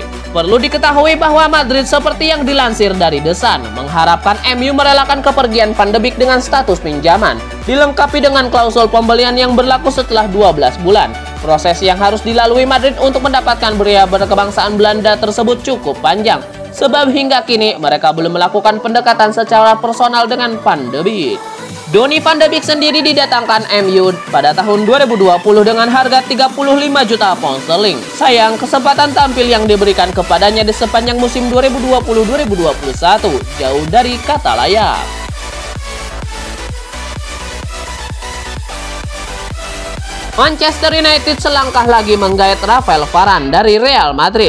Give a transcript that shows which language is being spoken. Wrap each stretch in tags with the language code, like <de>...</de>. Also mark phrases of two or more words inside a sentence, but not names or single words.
<id>Perlu diketahui bahwa Madrid seperti yang dilansir dari The Sun, mengharapkan MU merelakan kepergian Van de Beek dengan status pinjaman, dilengkapi dengan klausul pembelian yang berlaku setelah 12 bulan. Proses yang harus dilalui Madrid untuk mendapatkan pria berkebangsaan Belanda tersebut cukup panjang, sebab hingga kini mereka belum melakukan pendekatan secara personal dengan Van de Beek. Donny van de Beek sendiri didatangkan MU pada tahun 2020 dengan harga 35 juta pound sterling. Sayang, kesempatan tampil yang diberikan kepadanya di sepanjang musim 2020-2021 jauh dari kata layak. Manchester United selangkah lagi menggait Rafael Varane dari Real Madrid.</id>